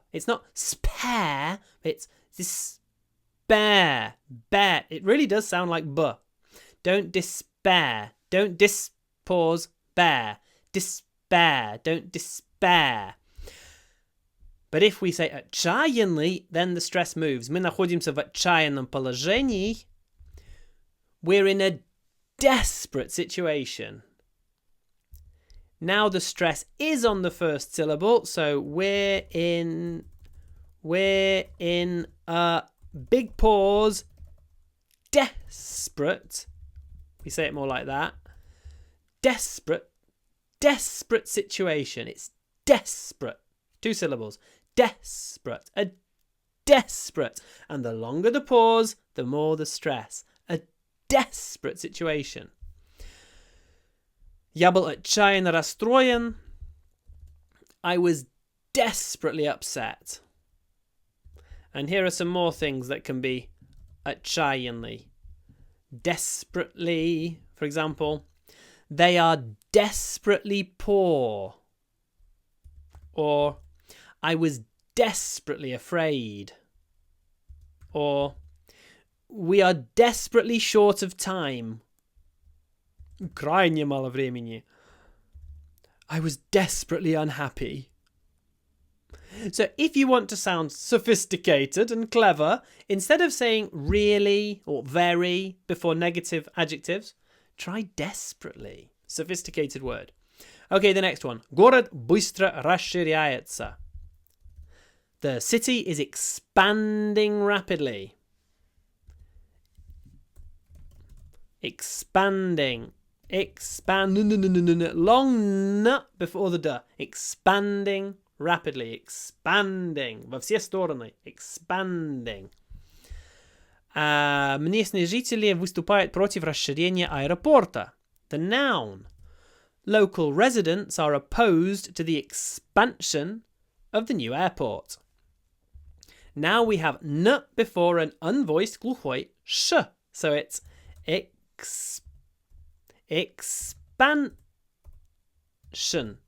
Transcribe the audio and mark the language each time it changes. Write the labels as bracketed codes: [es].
[en] It's not spare, it's despair. Bear. It really does sound like b. Don't despair. Don't pause, bear. Despair. Don't despair. But if we say отчаянный, then the stress moves. [ru] Мы находимся в отчаянном положении. [en] We're in a desperate situation. Now the stress is on the first syllable, so we're in a big pause, desperate. We say it more like that. Desperate situation. It's desperate. 2 syllables. Desperate. A desperate. And the longer the pause, the more the stress. A desperate situation. [ru] Я был отчаянно расстроен. [en] I was desperately upset. And here are some more things that can be отчаянный. Desperately, for example, they are desperately poor. Or, I was desperately afraid. Or, we are desperately short of time. [ru] Крайне мало времени. [en] I was desperately unhappy. So if you want to sound sophisticated and clever, instead of saying really or very before negative adjectives, try desperately. Sophisticated word. Okay, the next one. [ru] Город быстро расширяется. [en] The city is expanding rapidly. Expanding. Long n before the d. Expanding rapidly. Expanding. [ru] Во все стороны. [en] Expanding. [ru] Местные жители выступают против расширения аэропорта. [en] The noun. Local residents are opposed to the expansion of the new airport. Now we have n before an unvoiced глухой sh. So it's expansion.